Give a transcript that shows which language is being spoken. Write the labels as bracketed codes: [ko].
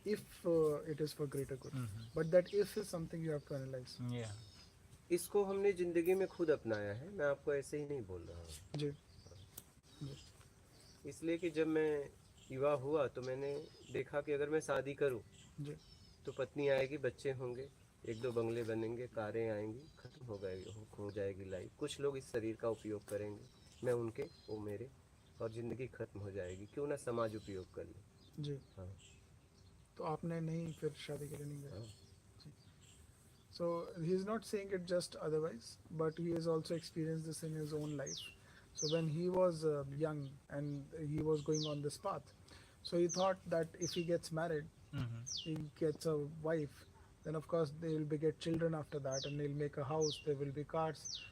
[en] If it is for greater good, Mhm. but that if is something you have to analyze. Yeah. [hi] इसको हमने जिंदगी में खुद अपनाया है, मैं आपको ऐसे ही नहीं बोल रहा हूँ। जी इसलिए कि जब मैं युवा हुआ तो मैंने देखा कि अगर मैं शादी करूँ जी तो पत्नी आएगी, बच्चे होंगे, एक दो बंगले बनेंगे, कारें आएंगी, खत्म हो जाएगी लाइफ। कुछ लोग इस शरीर का उपयोग करेंगे, मैं उनके, वो मेरे, और ज़िंदगी खत्म हो जाएगी। क्यों ना समाज उपयोग कर ले। जी। हाँ तो आपने नहीं फिर शादी के लिए नहीं गए? हाँ [en] So he is not saying it just otherwise, but he has also experienced this in his own life. So when he was young and he was going on this path, so he thought that if he gets married, he gets a wife, then of course they will beget children after that, and they'll make a house. There will be cars.